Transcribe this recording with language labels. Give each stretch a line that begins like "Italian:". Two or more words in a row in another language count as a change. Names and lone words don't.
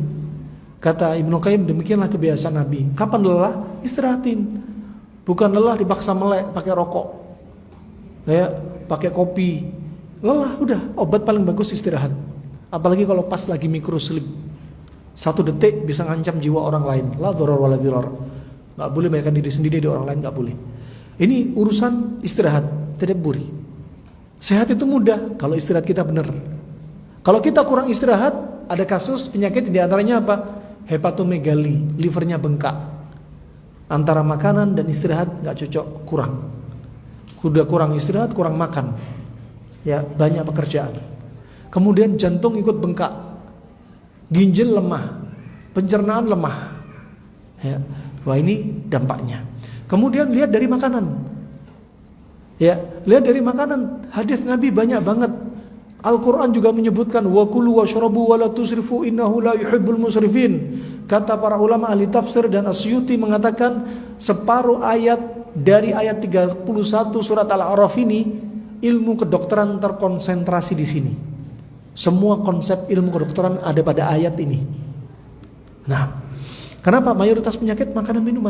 Indonesian: Kata Ibnu Qayyim, demikianlah kebiasaan Nabi. Kapan lelah, istirahatin. Bukan lelah dipaksa melek pakai rokok, ya, pakai kopi. Lelah udah, obat paling bagus istirahat. Apalagi kalau pas lagi
English: micro sleep,
Indonesian: 1 detik bisa ngancam jiwa orang lain.
Arabic: لا ضرر ولا ضرار.
Indonesian: Gak boleh membahayakan diri sendiri di orang lain, gak boleh. Ini urusan istirahat, tadabburi. Sehat itu mudah kalau istirahat kita benar. Kalau kita kurang istirahat, ada kasus penyakit di antaranya apa? Hepatomegali, livernya bengkak. Antara makanan dan istirahat gak cocok, kurang. Udah kurang istirahat, kurang makan. Ya, banyak pekerjaan. Kemudian jantung ikut bengkak. Ginjal lemah, pencernaan lemah. Ya, wah ini dampaknya. Kemudian lihat dari makanan. Ya, lihat dari makanan. Hadis Nabi banyak banget. Al-Quran juga menyebutkan
Arabic: وكلوا واشربوا ولا تسرفوا إنه لا يحب المسرفين.
Indonesian: Kata para ulama ahli tafsir dan Asyuti mengatakan separuh ayat dari ayat 31 surat Al-A'raf ini ilmu kedokteran terkonsentrasi di sini. Semua konsep ilmu kedokteran ada pada ayat ini. Nah, kenapa mayoritas penyakit makanan minuman?